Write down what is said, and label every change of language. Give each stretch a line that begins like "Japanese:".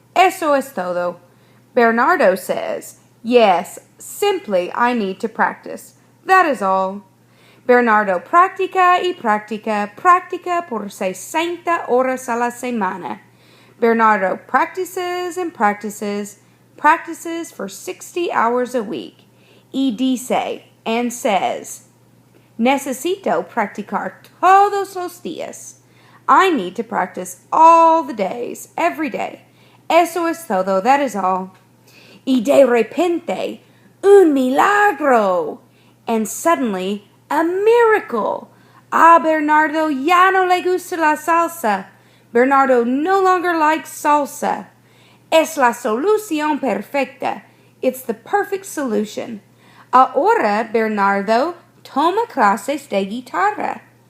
Spanish: Eso es todo.
English: Bernardo says, Yes, simply I need to practice. That is all.
Spanish: Bernardo practica y practica por 60 horas a la semana.
English: Bernardo practices and practices for 60 hours a week.
Spanish: Y dice
English: and says,
Spanish: Necesito practicar todos los días.
English: I need to practice all the days, every day.
Spanish: Eso es todo,
English: that is all.
Spanish: Y de repente, un milagro!
English: And suddenly, a miracle!
Spanish: A Bernardo ya no le gusta la salsa.
English: Bernardo no longer likes salsa.
Spanish: Es la solución perfecta.
English: It's the perfect solution.
Spanish: Ahora Bernardo toma clases de guitarra.